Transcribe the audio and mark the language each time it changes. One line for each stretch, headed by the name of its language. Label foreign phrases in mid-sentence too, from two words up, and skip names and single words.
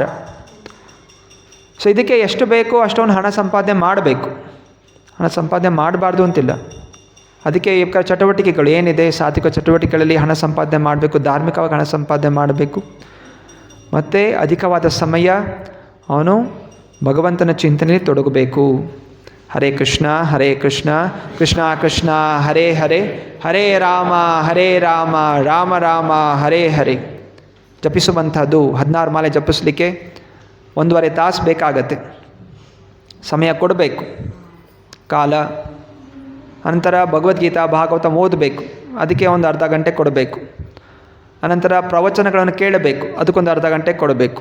Kannada: ಸೊ ಇದಕ್ಕೆ ಎಷ್ಟು ಬೇಕೋ ಅಷ್ಟೊಂದು ಹಣ ಸಂಪಾದನೆ ಮಾಡಬೇಕು. ಹಣ ಸಂಪಾದನೆ ಮಾಡಬಾರ್ದು ಅಂತಿಲ್ಲ. ಅದಕ್ಕೆ ಈ ಚಟುವಟಿಕೆಗಳು ಏನಿದೆ, ಸಾತ್ವಿಕ ಚಟುವಟಿಕೆಗಳಲ್ಲಿ ಹಣ ಸಂಪಾದನೆ ಮಾಡಬೇಕು, ಧಾರ್ಮಿಕವಾಗಿ ಹಣ ಸಂಪಾದನೆ ಮಾಡಬೇಕು. ಮತ್ತು ಅಧಿಕವಾದ ಸಮಯ ಅವನು ಭಗವಂತನ ಚಿಂತನೆಯಲ್ಲಿ ತೊಡಗಬೇಕು.
Sanskrit: ಹರೇ ಕೃಷ್ಣ ಕೃಷ್ಣ ಕೃಷ್ಣ ಹರೇ ಹರೇ, ಹರೇ ರಾಮ ರಾಮ ರಾಮ ಹರೇ ಹರೇ
Kannada: ಜಪಿಸುವಂಥದ್ದು. 16 ಮಾಲೆ ಜಪಿಸಲಿಕ್ಕೆ 1.5 ತಾಸು ಬೇಕಾಗತ್ತೆ. ಸಮಯ ಕೊಡಬೇಕು, ಕಾಲ. ಅನಂತರ ಭಗವದ್ಗೀತಾ ಭಾಗವತ ಓದಬೇಕು, ಅದಕ್ಕೆ ಒಂದು ಅರ್ಧ ಗಂಟೆ ಕೊಡಬೇಕು. ಅನಂತರ ಪ್ರವಚನಗಳನ್ನು ಕೇಳಬೇಕು, ಅದಕ್ಕೊಂದು ಅರ್ಧ ಗಂಟೆ ಕೊಡಬೇಕು.